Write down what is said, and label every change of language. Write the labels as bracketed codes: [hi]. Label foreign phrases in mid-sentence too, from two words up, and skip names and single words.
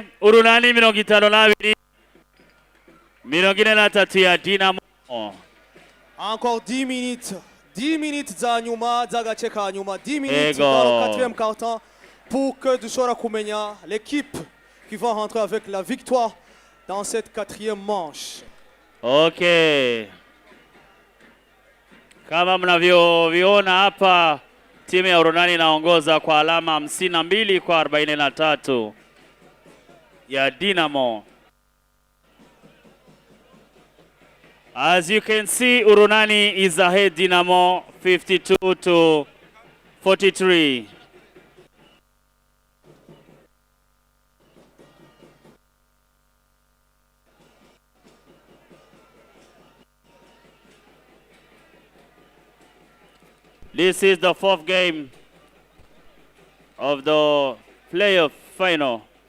[rn] Urunani 52, 43 ya Dynamo [fr] Encore 10 minutes. [rn] 10 minutes za nyuma z'agace ka nyuma. [fr] 10 minutes [rn] Ego. [fr] dans le quatrième quart-temps pour que [rn] dushobora kumenya [fr] l'équipe qui va rentrer avec la victoire dans cette quatrième manche. [en] Okay. [sw] Kama mnavyoviona hapa, timu ya Urunani inaongoza kwa alama 52 kwa 43 ya Dinamo. [en] As you can see, Urunani is ahead Dinamo 52 to 43. This is the fourth game of the playoff final.